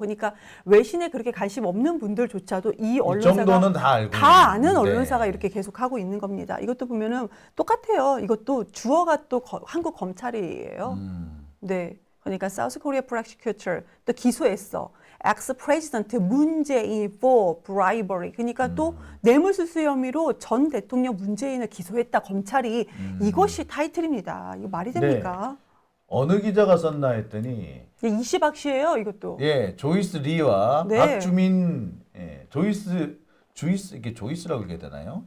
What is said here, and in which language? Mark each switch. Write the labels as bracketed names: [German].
[Korean] 그러니까 외신에 그렇게 관심 없는 분들조차도 이 언론사가 정도는 다 알고 다 아는 있는데. 언론사가 이렇게 계속 하고 있는 겁니다. 이것도 보면은 똑같아요. 이것도 주어가 또 한국 검찰이에요. 네. 그러니까 [English] South Korea prosecutor [Korean] 또 기소했어. [English] ex president 문재인 for bribery. [Korean] 그러니까 또 뇌물수수 혐의로 전 대통령 문재인을 기소했다 검찰이. 이것이 타이틀입니다. 이거 말이 됩니까? 네. 어느 기자가 썼나 했더니 이시박 씨예요, 이것도. 예, 조이스 리와 네. 박주민 조이스 이게 조이스라고 얘기해야 되나요?